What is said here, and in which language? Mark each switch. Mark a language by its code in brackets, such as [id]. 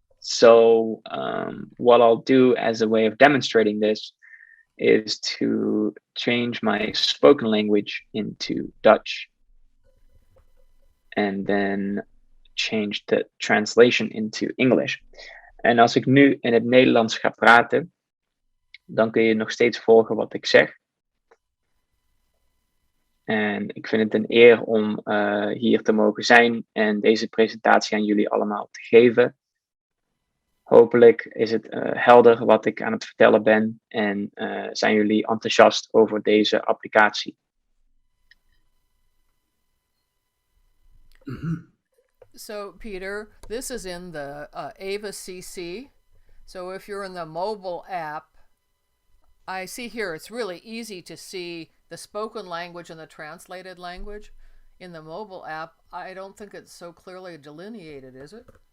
[en] So what I'll do as a way of demonstrating this is to change my spoken language into Dutch and then change the translation into English. [nl] En als ik nu in het Nederlands ga praten, dan kun je nog steeds volgen wat ik zeg. En ik vind het een eer om hier te mogen zijn en deze presentatie aan jullie allemaal te geven. Hopelijk is het helder wat ik aan het vertellen ben en zijn jullie enthousiast over deze applicatie. [en] So Pieter, this is in the Ava CC. So if you're in the mobile app, I see here it's really easy to see the spoken language and the translated language. In the mobile app, I don't think it's so clearly delineated, is it?